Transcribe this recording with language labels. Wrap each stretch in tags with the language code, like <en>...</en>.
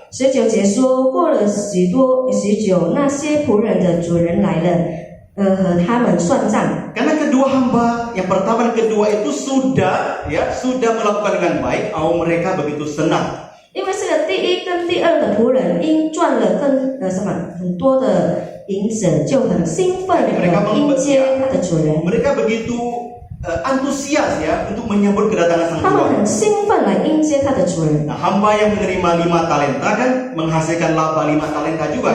<zh>19节说，过了许久，那些仆人的主人来了，和他们算账。</zh> <id>Karena kedua hamba, yang pertama dan kedua itu sudah melakukan dengan baik, mereka begitu senang.</id> <zh>因为这个第一跟第二的仆人因赚了很多的银子，就很兴奋的迎接他的主人。</zh> <id>Mereka begitu antusias ya untuk menyambut kedatangan sang</id> <zh>他们</zh> <id>Tuhan.</id> <zh>很兴奋来迎接他的主人。</zh> <id>Nah, hamba yang menerima 5 talenta kan menghasilkan laba 5 talenta juga</id>